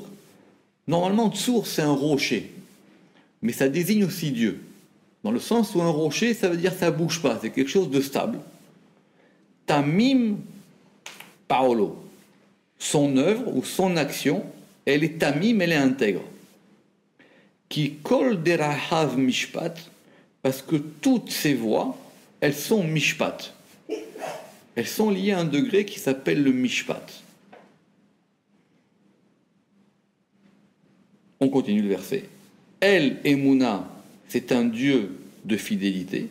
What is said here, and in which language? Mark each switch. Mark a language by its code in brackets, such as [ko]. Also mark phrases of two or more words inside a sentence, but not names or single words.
[fr] Normalement, Tsour, c'est un rocher. Mais ça désigne aussi Dieu. Dans le sens où un rocher, ça veut dire que ça ne bouge pas. C'est quelque chose de stable. [he] תמים פעלו. [fr] Son œuvre ou son action, elle est tamim, elle est intègre. [he] כי כל דרכיו משפט, [fr] parce que toutes ces voies, elles sont mishpat. Elles sont liées à un degré qui s'appelle le mishpat. On continue le verset. [he] אל אמונה, [fr] c'est un Dieu de fidélité.